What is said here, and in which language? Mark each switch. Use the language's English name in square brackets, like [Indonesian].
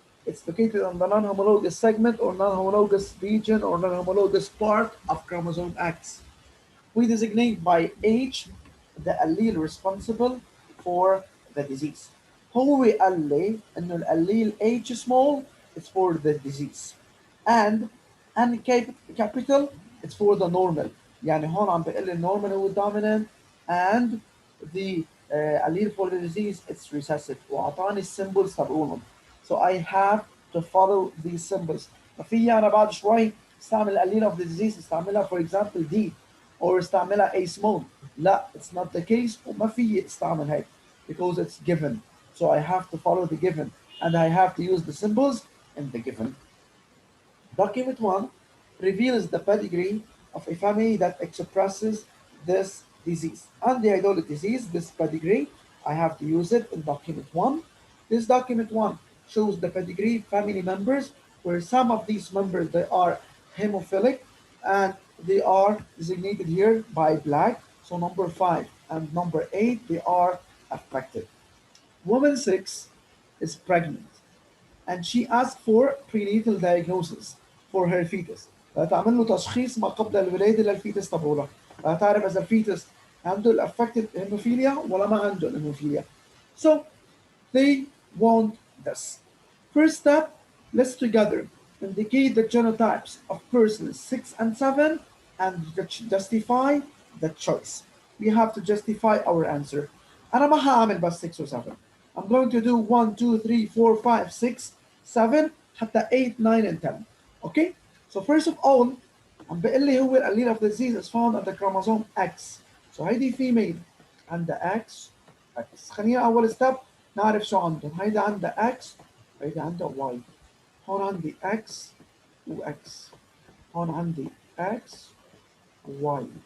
[English] It's located on the non-homologous segment or non-homologous region or non-homologous part of chromosome X. We designate by H the allele responsible for the disease. [Arabic] هو قال لي إنه [English] الallele H small is for the disease and N capital it's for the normal. يعني هون عم بيقول لي النورمال هو dominant and the allele for the disease it's recessive وأعطاني السيمبلز تبعولهم. So I have to follow these symbols. [Arabic] ففي أنا بعد شوي استعمل [English] allele of the disease [Arabic] استعملها [English] for example D or [Arabic] استعملها [English] A small. [Arabic] لا, [English] it's not the case [Arabic] وما في استعمل هيك [English] because it's given. So I have to follow the given and I have to use the symbols in the given. Document 1 reveals the pedigree of a family that expresses this disease. Untitled disease, this pedigree, I have to use it in document 1. This document 1 shows the pedigree family members where some of these members they are hemophilic and they are designated here by black. So number 5 and number 8 they are affected. Woman 6 is pregnant and she asked for prenatal diagnosis for her fetus. [Arabic] فتعمل له تشخيص ما قبل الولادة للفيتس تبعولها. فتعرف إذا الفيتس عنده الأفكتد هيموفيليا ولا ما عنده الهيموفيليا. [English] So they want this. First step, let's together indicate the genotypes of persons 6 and 7 and justify the choice. We have to justify our answer. [Arabic] أنا ما هعمل بس 6 و 7. [English] I'm going to do 1, 2, 3, 4, 5, 6, 7 [Arabic] حتى [English] 8, 9 and 10. Okay? So first of all, [Arabic] عم بقول لي هو [English] allele of the disease is found on the chromosome X. So [Arabic] هيدي [English] female [Arabic] عندها [English] X. [Arabic] خلينا أول step نعرف شو عندهم. هيدا عندها X هيدا عندها Y. هون عندي X و X. هون عندي X و Y.